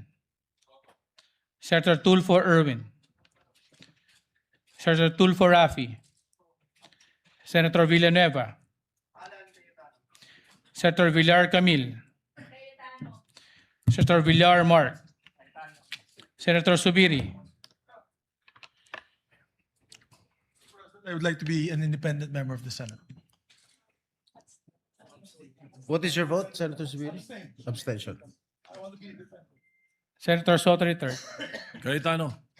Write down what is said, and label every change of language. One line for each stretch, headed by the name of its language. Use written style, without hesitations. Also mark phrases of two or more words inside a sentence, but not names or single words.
English: Senator Tulfo Erwin. Senator Tulfo Rafi. Senator Villanueva. Senator Villar Camille. Senator Villar Mark. Senator Subiri. I would like to be an independent member of the Senate. What is your vote, Senator Zubiri? Abstention. Senator Soto III. Cayetano.